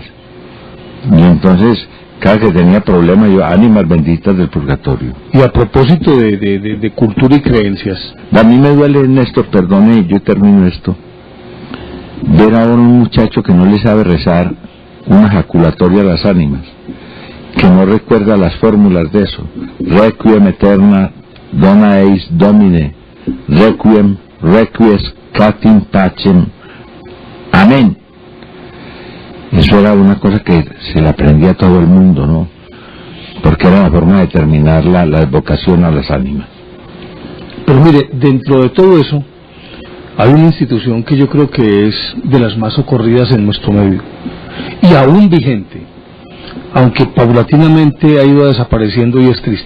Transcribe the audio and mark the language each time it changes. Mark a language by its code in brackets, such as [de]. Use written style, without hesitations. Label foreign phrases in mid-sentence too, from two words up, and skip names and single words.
[es] Y entonces, cada que tenía problemas, yo, ánimas benditas del purgatorio. Y a propósito de cultura y creencias, A mí me duele, Néstor, perdone, yo termino esto, ver ahora un muchacho que no le sabe rezar una ejaculatoria a las ánimas, que no recuerda las fórmulas de eso. [la] Requiem eterna, dona eis domine, requiem, requiescatim pacem, [es] amén. Eso era una cosa que se le aprendía a todo el mundo, ¿no? Porque era la forma de terminar la evocación a las ánimas. pero mire, dentro de todo eso, hay una institución que yo creo que es de las más socorridas en nuestro medio, y aún vigente, aunque paulatinamente ha ido desapareciendo, y es triste.